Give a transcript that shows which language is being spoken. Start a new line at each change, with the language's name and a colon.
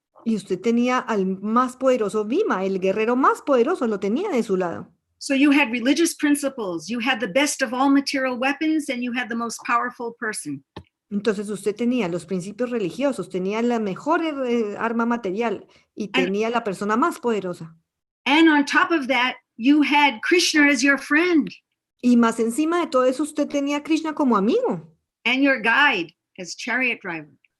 Spanish: Y usted tenía al más poderoso Bhima, el guerrero más poderoso, lo tenía de su lado.
English: So you had religious principles, you had the best of all material weapons, and you had the most powerful person.
Spanish: Entonces usted tenía los principios religiosos, tenía la mejor arma material y
English: And,
Spanish: tenía la persona más poderosa.
English: and on top of that, you had Krishna as your friend
Spanish: Y más encima de todo eso, usted tenía a Krishna como amigo
English: and your guide as chariot driver.